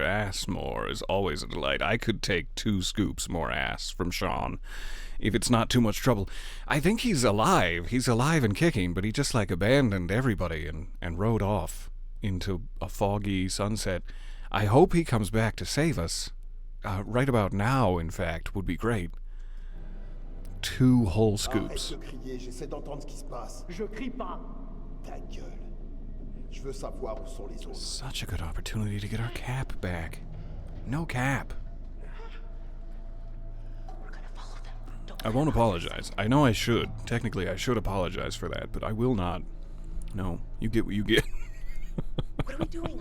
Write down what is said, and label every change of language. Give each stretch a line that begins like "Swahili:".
English: Assmore is always a delight. I could take 2 scoops more ass from Sean if it's not too much trouble. I think he's alive. He's alive and kicking, but he just like abandoned everybody and rode off into a foggy sunset. I hope he comes back to save us. Right about now, in fact, would be great. 2 whole scoops.
French: Arrête de crier, j'essaie d'entendre ce qui se passe. Je crie pas. ta gueule. Je veux savoir où sont les autres.
English: Such a good opportunity to get our cap back. No cap. We're gonna follow them. Don't I won't apologize. I know I should. Technically, I should apologize for that, but I will not. No, you get what you get. What are we doing?